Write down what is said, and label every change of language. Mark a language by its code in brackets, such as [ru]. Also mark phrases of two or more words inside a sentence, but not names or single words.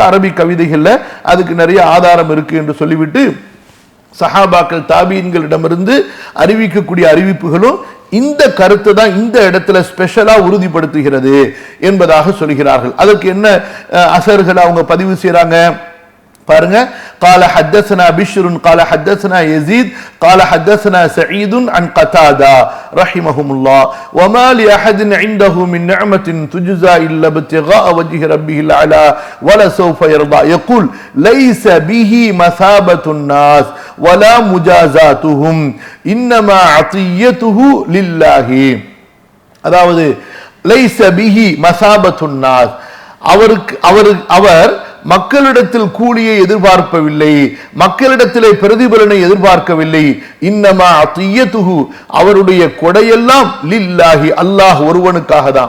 [ta] அரபி கவிதைகள்ல அதுக்கு நிறைய ஆதாரம் இருக்கு என்று சொல்லிவிட்டு, சஹாபாக்கள் தாபீன்களிடமிருந்து அறிவிக்கக்கூடிய அறிவிப்புகளும் இந்த கருத்தை தான் இந்த இடத்துல ஸ்பெஷலா உறுதிப்படுத்துகிறது என்பதாக சொல்கிறார்கள். அதற்கு என்ன அசர்கள் அவங்க பதிவு செய்யறாங்க பாருங்க. [ar] قال حدثنا بشر قال حدثنا يزيد قال حدثنا سعيد عن قتادة رحمهم الله وما لأحد عنده من نعمة تجزى إلا ابتغاء وجه ربه الأعلى ولسوف يرضى يقول ليس به مثابة الناس ولا مجازاتهم إنما عطيته لله. [ta] அதாவது [ar] ليس به مثابة الناس, [ta] அவர் மக்களிடத்தில் கூலியை எதிர்பார்க்கவில்லை, மக்களிடத்திலே பிரதிபலனை எதிர்பார்க்கவில்லை. [ar] إنما عطيته [ta] அவருடைய கொடையெல்லாம் லில்லாஹி அல்லாஹ் ஒருவனுக்காக தான்.